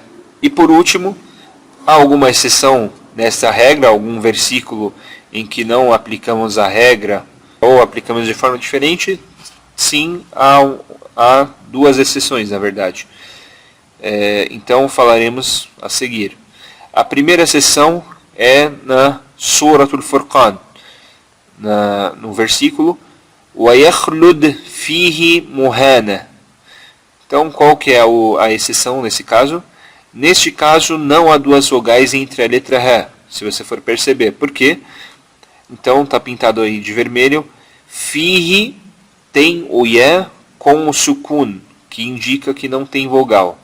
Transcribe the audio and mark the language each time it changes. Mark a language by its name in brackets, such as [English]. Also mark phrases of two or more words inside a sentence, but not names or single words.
[Portuguese] E por último, há alguma exceção nessa regra, algum versículo em que não aplicamos a regra ou aplicamos de forma diferente? Sim, há duas exceções, na verdade. Então falaremos a seguir. A primeira exceção é na Suratul Furqan, no versículo [Arabic] وَيَخْلُدْ فِيهِ مُهَانًا. [Portuguese] Então qual que é a exceção nesse caso? Neste caso não há duas vogais entre a letra ré, se você for perceber. Por quê? Então está pintado aí de vermelho. Fihi tem o ya com o sukun, que indica que não tem vogal.